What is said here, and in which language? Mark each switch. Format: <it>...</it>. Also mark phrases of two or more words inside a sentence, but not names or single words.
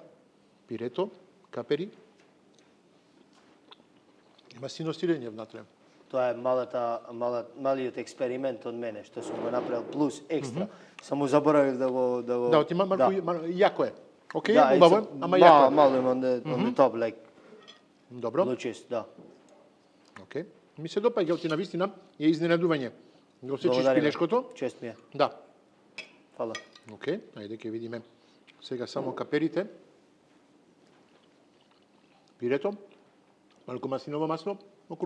<mk>Пирето, капери. Има синостирење внатре. Тоа е малиот експеримент од мене, што сум го направил плюс екстра. Само заборавив да го... Да, оти малку јако е. Окей, Да, убаво е, ама јако е.</mk> <en>Мало on the top, like</en> <mk>Добро.</mk> <en>blue cheese,</en> <mk>да. Окей. Ми се допаѓа, оти навистина е изненадување. Го сечиш Благодариме. пилешкото? Чест ми е. Да. Фала. Окей, ајде ќе видиме сега само каперите. Пирето. Малку маслиново масло околу</mk>